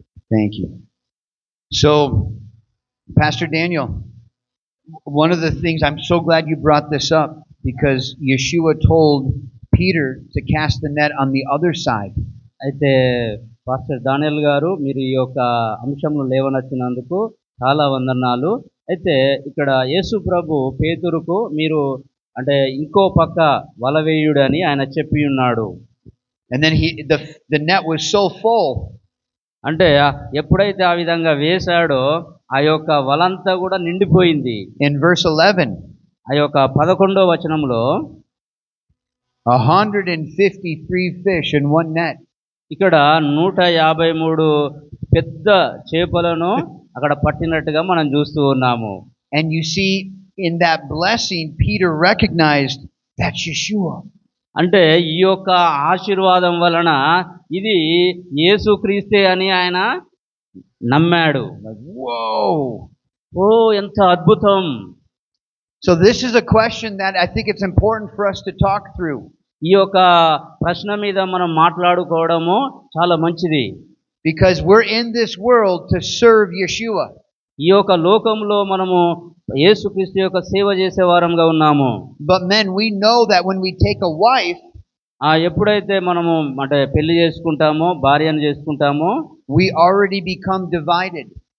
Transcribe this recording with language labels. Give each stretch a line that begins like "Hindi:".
English: Thank you. So, Pastor Daniel, one of the things, I'm so glad you brought this up, because Yeshua told Peter to cast the net on the other side.
Telugu: అయితే pastor Daniel గారు మీరు ఈ యొక్క అంశంలో లేవనెత్తినందుకు చాలా వందనాలు. అయితే ఇక్కడ యేసు ప్రభు పేతురుకు మీరు అంటే ఇంకో పక్క వల వేయుడని ఆయన చెప్పి ఉన్నాడు.
English: And then the net was so full.
Telugu: అంటే ఎప్పుడైతే ఆ విధంగా వేశాడో ఆ యొక్క వలంతా కూడా నిండిపోయింది.
English: In verse 11,
Telugu: ఆ యొక్క 11వ వచనంలో
English: 153 fish in one net.
Telugu: ఇక్కడ 153 పెద్ద చేపలను అక్కడ పట్టినట్టుగా మనం చూస్తూ ఉన్నాము.
English: And you see, in that blessing, Peter recognized that's Yeshua.
Telugu: అంటే ఈ యొక్క ఆశీర్వాదం వలన ఇది యేసుక్రీస్తే అని ఆయన నమ్మాడు.
English: Whoa!
Telugu: ఓ ఎంత అద్భుతం.
English: So this is a question that I think it's important for us to talk through.
Telugu: ఈ యొక్క ప్రశ్న మీద మనం మాట్లాడుకోవడము చాలా మంచిది.
English: Because we're in this world to serve Yeshua.
Telugu: ఈ యొక్క లోకంలో మనము యేసుక్రీస్తు యొక్క సేవ చేసే వారంగా ఉన్నాము.
English: But men, we know that when we take a wife,
Telugu: ఎప్పుడైతే మనము అంటే పెళ్లి చేసుకుంటామో భార్యను చేసుకుంటామో
English: we already become divided.